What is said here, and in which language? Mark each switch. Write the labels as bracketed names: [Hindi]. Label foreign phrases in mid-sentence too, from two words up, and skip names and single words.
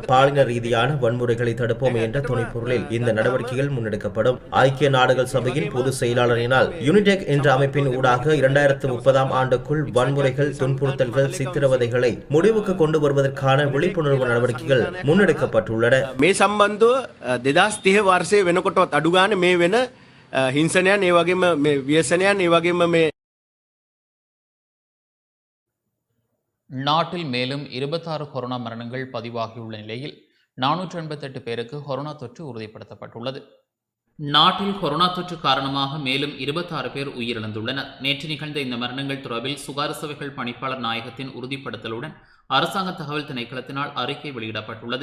[Tamil] பாலின ரீதியான வன்முறைகளை தடுப்போம் என்ற துணைப்பொருளில் இந்த நடவடிக்கைகள் முன்னெடுக்கப்படும். ஐக்கிய நாடுகள் சபையின் பொதுச் செயலாளரினால் யுனிடெக் என்ற அமைப்பின் ஊடாக 2030ஆம் ஆண்டுக்குள் வன்முறைகள், துன்புறுத்தல்கள், சித்திரவதைகளை முடிவுக்கு கொண்டு வருவதற்கான விழிப்புணர்வு நடவடிக்கைகள் முன்னெடுக்கப்பட்டுள்ளன. [Sinhala] මේ සම්බන්ධව 2030 වර්ෂයේ වෙනකොටවත් අඩු ගන්න මේ වෙන හිංසනයන් ඒ වගේම මේ ව්‍යසනයන් ඒ වගේම මේ [Tamil] நாட்டில் மேலும் 26 கொரோனா மரணங்கள் பதிவாகியுள்ள நிலையில் 488 பேருக்கு கொரோனா தொற்று உறுதிப்படுத்தப்பட்டுள்ளது. நாட்டில் கொரோனா தொற்று காரணமாக மேலும் 26 பேர் உயிரிழந்துள்ளனர். நேற்று நிகழ்ந்த இந்த மரணங்கள் தொடர்பில் சுகாதார சேவைகள் பணிப்பாளர் நாயகத்தின் உறுதிப்படுத்தலுடன் அரசாங்க தகவல் திணைக்களத்தினால் அறிக்கை வெளியிடப்பட்டுள்ளது.